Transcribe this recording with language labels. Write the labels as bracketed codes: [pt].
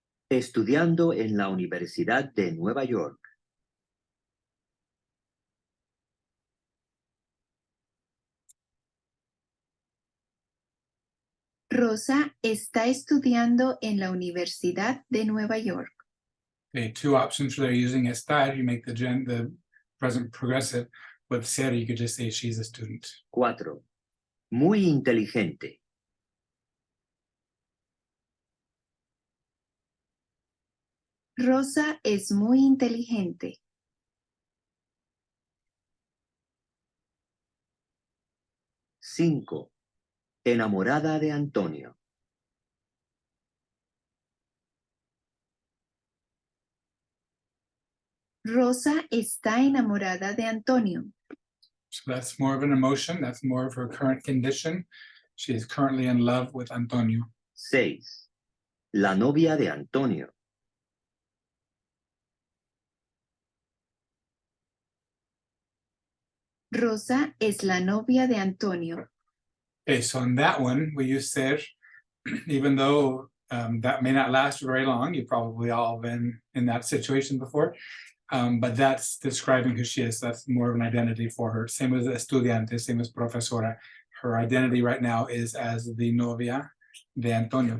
[es] Estudiando en la Universidad de Nueva York. Rosa está estudiando en la Universidad de Nueva York. [en] Okay, 2 options for there using estar. You make the present progressive. With ser, you could just say she's a student. [es] 4. Muy inteligente. Rosa es muy inteligente. 5. Enamorada de Antonio. Rosa está enamorada de Antonio. [en] So that's more of an emotion. That's more of her current condition. She is currently in love with Antonio. [es] 6. La novia de Antonio. Rosa es la novia de Antonio. [en] Okay, so in that one, we use ser, even though that may not last very long. You've probably all been in that situation before. But that's describing who she is. That's more of an identity for her. Same as estudiante, same as profesora. Her identity right now is as the [es] novia de Antonio.